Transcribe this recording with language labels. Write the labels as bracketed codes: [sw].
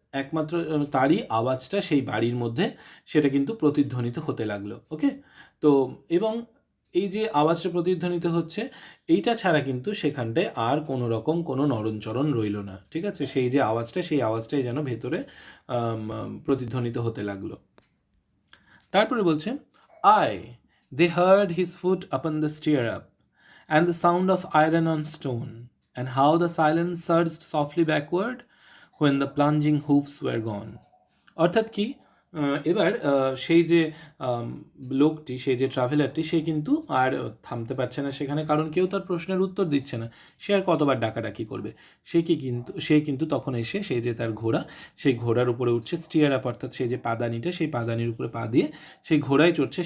[bn] একমাত্র তারই আওয়াজটা সেই বাড়ির মধ্যে সেটা কিন্তু প্রতিধ্বনিত হতে লাগলো। ওকে, তো এবং এই যে আওয়াজটা প্রতিধ্বনিত হচ্ছে, এইটা ছাড়া কিন্তু সেখানটায় আর কোনো রকম কোনো নড়নচড়ন রইল না। ঠিক আছে, সেই যে আওয়াজটা, সেই আওয়াজটাই যেন ভেতরে প্রতিধ্বনিত হতে লাগলো। তারপরে বলছে, [en] Ay they heard his foot upon the stirrup and the sound of iron on stone, and how the silence surged softly backward when the plunging hoofs were gone. [bn] অর্থাৎ কি, এবার সেই যে লোকটি, সেই যে ট্রাভেলারটি, সে কিন্তু আর থামতে পারছে না সেখানে, কারণ কেউ তার প্রশ্নের উত্তর দিচ্ছে না। সে আর কতবার ডাকাডাকি করবে। সে কিন্তু তখন এসে সেই যে তার ঘোড়া, সেই ঘোড়ার উপরে উঠছে, স্টিয়ার আপ অর্থাৎ সেই যে পাদানিটা, সেই পাদানির উপরে পা দিয়ে সেই ঘোড়ায় চড়ছে।